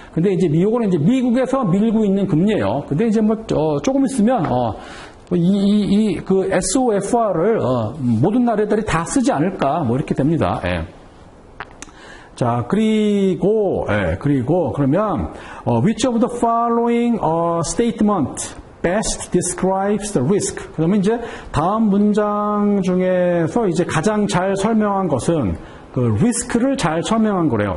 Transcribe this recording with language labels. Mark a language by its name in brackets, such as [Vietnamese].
[Korean] 근데 이제 요거는 이제 미국에서 밀고 있는 금리예요. 근데 이제 조금 있으면, 그 SOFR을 모든 나라들이 다 쓰지 않을까 이렇게 됩니다. 예. 자, 그리고 그러면 [English] which of the following statement best describes the risk? [Korean] 그러면 이제 다음 문장 중에서 이제 가장 잘 설명한 것은 그 리스크를 잘 설명한 거래요.